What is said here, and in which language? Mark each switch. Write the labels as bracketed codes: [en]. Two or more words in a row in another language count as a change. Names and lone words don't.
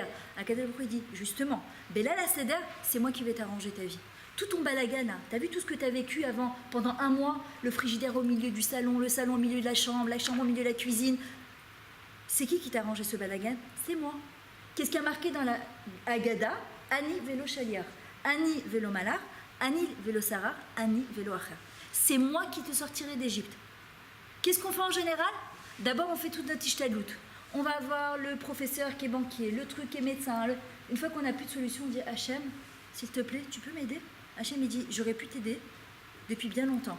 [he] הקדוש ברוך הוא [fr] dit justement, [he] בליל הסדר, [fr] c'est moi qui vais t'arranger ta vie. Tout ton balagana, t'as vu tout ce que t'as vécu avant, pendant 1 mois, le frigidaire au milieu du salon, le salon au milieu de la chambre au milieu de la cuisine. C'est qui t'a arrangé ce balagan? C'est moi. Qu'est-ce qui a marqué dans la Haggadah? [he] אני ולא שליח, אני ולא מלאך, אני ולא שרף, אני ולא אחר. [fr] C'est moi qui te sortirai d'Égypte. Qu'est-ce qu'on fait en général? D'abord, on fait toute notre ishtadlout. On va voir le professeur qui est banquier, le truc qui est médecin. Une fois qu'on n'a plus de solution, on dit Hachem, s'il te plaît, tu peux m'aider? Hachem, il dit, j'aurais pu t'aider depuis bien longtemps.